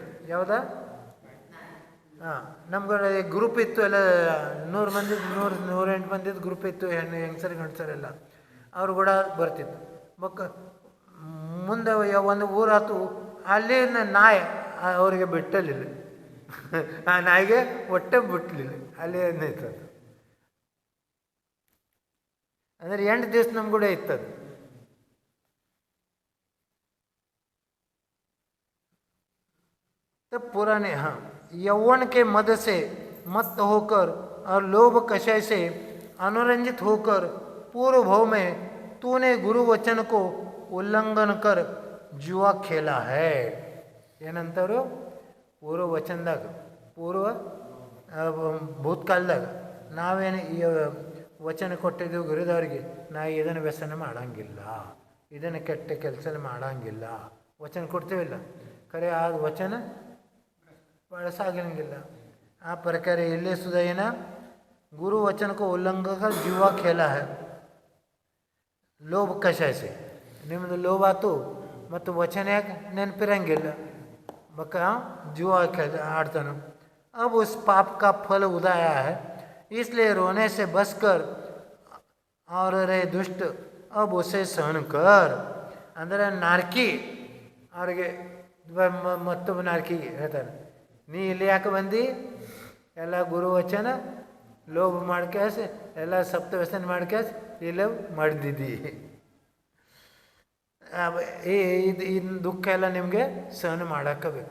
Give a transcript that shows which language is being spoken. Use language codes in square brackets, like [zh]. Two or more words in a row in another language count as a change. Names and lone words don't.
[kn] ಯಾವುದಾ ನಮ್ಗೆ ಗ್ರೂಪ್ ಇತ್ತು, ಎಲ್ಲ 100 ಮಂದಿ 108 ಮಂದಿದ್ದು ಗ್ರೂಪ್ ಇತ್ತು, ಹೆಂಗಸರು ಗಂಡಸರೆಲ್ಲ ಅವ್ರು ಕೂಡ ಬರ್ತಿತ್ತು. ಮುಂದೆ ಒಂದು ಊರಾತು, ಅಲ್ಲಿ ನಾಯಿ ಅವರಿಗೆ ಬಿಟ್ಟಲಿಲ್ಲ, ಆ ನಾಯಿಗೆ ಹೊಟ್ಟೆ ಬಿಟ್ಟಲಿಲ್ಲ, ಅಲ್ಲಿ ಇರ್ತದೆ. ಅಂದರೆ 8 ದಿವಸ ನಮ್ಮ ಕೂಡ ಇತ್ತದು. [hi] तब पुराने यौवन के मद से मत होकर और लोभ कषय से अनुरंजित होकर पूर्व भाव में तूने गुरु वचन को उल्लंघन कर जुआ खेला है. [kn] ಏನಂತಾರು ಪೂರ್ವ ವಚನದಾಗ, ಪೂರ್ವ ಭೂತ್ಕಾಲದಾಗ ನಾವೇನು ಈ ವಚನ ಕೊಟ್ಟಿದ್ದೀವಿ ಗುರುದವ್ರಿಗೆ, ನಾ ಇದನ್ನು ವ್ಯಸನ ಮಾಡಂಗಿಲ್ಲ, ಇದನ್ನು ಕೆಟ್ಟ ಕೆಲಸ ಮಾಡಂಗಿಲ್ಲ ವಚನ ಕೊಡ್ತೀವಿಲ್ಲ, ಖರೆ ಆ ವಚನ ಬಳಸಾಗಿರಂಗಿಲ್ಲ. ಆ ಪ್ರಕಾರ ಇಲ್ಲೇ ಸುಧಾ ಏನ ಗುರು ವಚನ को ಉಲ್ಲಂಘಕ ಜೀವ [hi] खेला है. लोभ कषायसे [kn] ನಿಮ್ಮದು ಲೋಭ ಆತು ಮತ್ತು ವಚನ ಯಾಕೆ ನೆನಪಿರಂಗಿಲ್ಲ, ಬಕ್ಕ ಜೀವ ಆಡ್ತಾನೆ. [hi] अब उस पाप का फल उदाया है, इसलिए रोने से बस कर और रे दुष्ट अब उसे सहन कर. [kn] ಅಂದರೆ ನಾರ್ಕಿ ಅವ್ರಿಗೆ ಮತ್ತೊಬ್ಬ ನಾರ್ಕಿಗೆ ಹೇಳ್ತಾರೆ, ನೀ ಇಲ್ಲಿ ಯಾಕೆ ಬಂದು ಎಲ್ಲ ಗುರು ವಚನ ಲೋಭ ಮಾಡ್ಕ್ಯಾಸ ಎಲ್ಲ ಸಪ್ತ ವ್ಯಸನ ಮಾಡ್ಕ್ಯಾಸ ಇಲ್ಲ ಮಾಡಿದ್ದಿ, ಇದು ದುಃಖ ಎಲ್ಲ ನಿಮಗೆ ಸಹನ ಮಾಡಾಕಬೇಕು.